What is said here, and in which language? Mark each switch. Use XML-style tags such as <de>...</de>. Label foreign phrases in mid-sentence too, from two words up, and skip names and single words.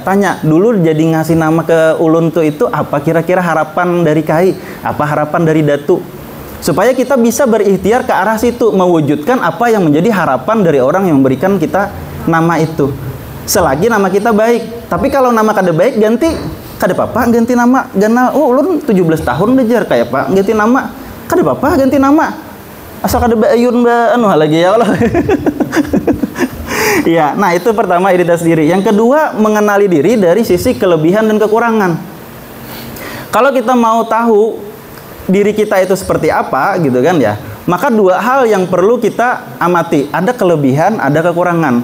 <id>Tanya, dulu jadi ngasih nama ke ulun tuh itu apa kira-kira harapan dari Kai? Apa harapan dari Datu? Supaya kita bisa berikhtiar ke arah situ, mewujudkan apa yang menjadi harapan dari orang yang memberikan kita nama itu. Selagi nama kita baik. Tapi kalau nama kada baik, ganti. Kada apa-apa ganti nama. Ganal, ulun 17 tahun belajar kayak Pak, ganti nama. Kada apa-apa ganti nama.</id> <bjn>Asal kada bayun lagi ya Allah.</bjn> <id>Ya, nah itu pertama identitas diri. Yang kedua, mengenali diri dari sisi kelebihan dan kekurangan. Kalau kita mau tahu diri kita itu seperti apa gitu kan ya, maka dua hal yang perlu kita amati, ada kelebihan, ada kekurangan.</id>